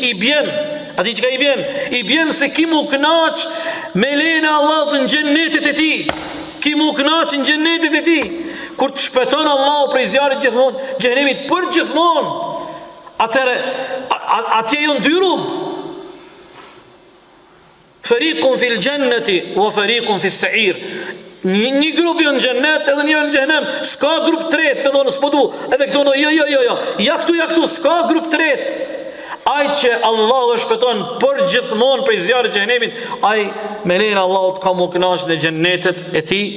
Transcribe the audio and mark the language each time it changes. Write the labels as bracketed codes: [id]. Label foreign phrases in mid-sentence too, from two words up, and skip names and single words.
[sq] I bjen, a di çka i bjen? I bjen se ki mu knaq me lejen e Allahut në xhenetit e tij. Ki mu knaq në xhenetit e tij. Kur të shpëton Allahu prej zjarrit të xhenemit për gjithmonë, atëre atje janë 2 rrugë. [ar] فريق في الجنة وفريق في السعير. [sq] Një grup në xhennet edhe një në xhenem. S'ka grup tret, me thonë s'po du. Edhe këto no, jo. Ja këtu, s'ka grup tret. Ai që Allahu e shpëton për gjithmonë prej zjarrit të xhenemit, ai me lejen e Allahut ka mu kënaq në xhennetet e tij.